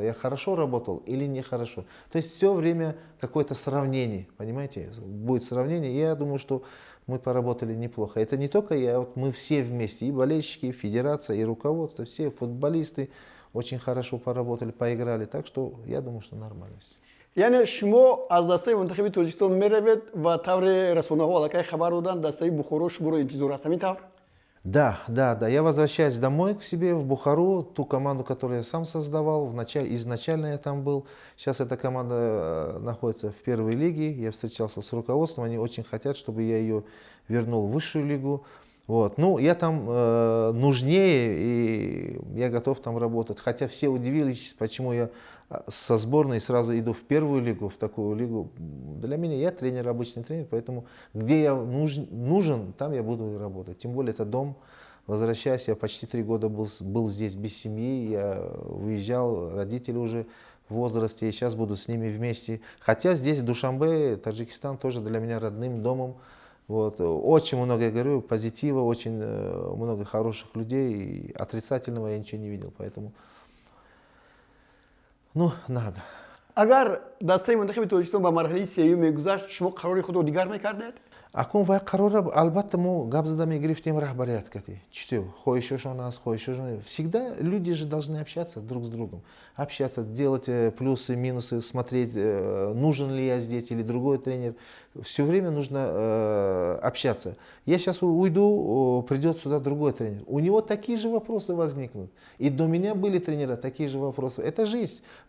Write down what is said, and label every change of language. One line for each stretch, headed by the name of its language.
Russian: Я хорошо работал или нехорошо. То есть все время какое-то сравнение, понимаете, будет сравнение. И я думаю, что мы поработали неплохо. Это не только я, вот мы все вместе, и болельщики, и федерация, и руководство, все футболисты очень хорошо поработали, поиграли. Так что я думаю, что нормально.
Tajik: яъне шумо аз дастаи мунтахаби Тоҷикистон меравед ва тавре расонаҳо аллакай хабар доданд дастаи Бухоро шуморо интизор аст, ҳамин тавр?
Russian: Да. Я возвращаюсь домой к себе в Бухару, ту команду, которую я сам создавал. Изначально я там был. Сейчас эта команда находится в первой лиге. Я встречался с руководством. Они очень хотят, чтобы я ее вернул в высшую лигу. Вот. Ну, я там нужнее, и я готов там работать. Хотя все удивились, почему я со сборной сразу иду в первую лигу, в такую лигу. Для меня я тренер, обычный тренер, поэтому где я нужен, там я буду и работать. Тем более это дом. Возвращаясь, я почти 3 года был здесь без семьи, я уезжал, родители уже в возрасте, и сейчас буду с ними вместе. Хотя здесь, в Душанбе, Таджикистан тоже для меня родным домом. Вот. Очень много, я говорю, позитива, очень много хороших людей, и отрицательного я ничего не видел, поэтому, ну, надо.
Tajik: агар дастаи мунтахаби Тоҷикистон ба марҳилаи сеюм мегузашт, шумо қарори худро дигар мекардед? Акун вай қарора албатта мо гап зада мегирифтем раҳбарияткати. Чутё, хоҳишошон аст, хоҳишошон.
Russian: Всегда люди же должны общаться друг с другом. Общаться, делать плюсы, минусы, смотреть, нужен ли я здесь или другой тренер. Все время нужно общаться. Я сейчас уйду, придет сюда другой тренер. У него такие же вопросы возникнут. И до меня были тренера, такие же вопросы. Это жизнь.